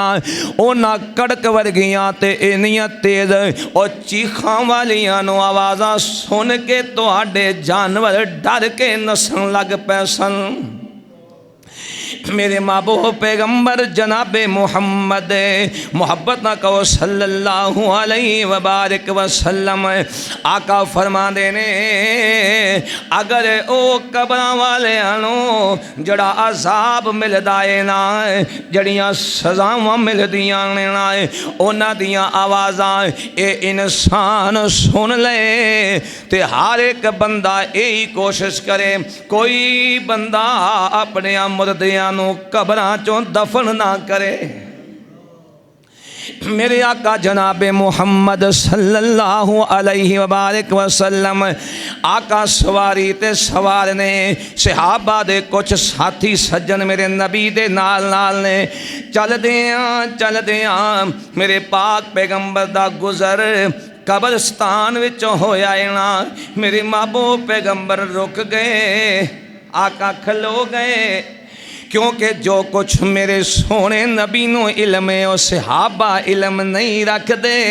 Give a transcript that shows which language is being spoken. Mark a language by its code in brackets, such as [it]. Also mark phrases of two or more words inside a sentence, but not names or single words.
[pa] انہاں کڑک ورگیاں تے اینیاں تیز اور چیخاں والیاں نوں آوازاں سن کے تہاڈے جانور ڈر کے نسن لگ پئے سن. میرے محبوب پیغمبر جنابِ محمد محبت نہ کہو [ar] صلى الله عليه وبارك وسلم [pa] आका فرما دینے اگر او قبراں والیاں جیڑا عذاب ملدا ہے نا، جیڑیاں سزاواں ملدیاں نے نا، انہاں دیاں آوازاں اے انسان سن لے تے ہر اک بندہ یہی کوشش کرے کوئی بندہ اپنے مردیاں قبراں چوں دفن نہ کرے. میرے آقا جنابِ محمد [ar] صلى الله عليه وبارك وسلم [pa] آقا سواری تے سوار نے، صحابہ دے کچھ ساتھی سجن میرے نبی دے نال نال نے. چلدیاں میرے پاک پیغمبر دا گزر قبرستان وچوں ہویا ہے نا. میرے محبوب پیغمبر رک گئے، آقا کھلو گئے، کیونکہ جو کچھ میرے سوہنے نبی نوں علم ہے اس صحابہ علم نہیں رکھتے.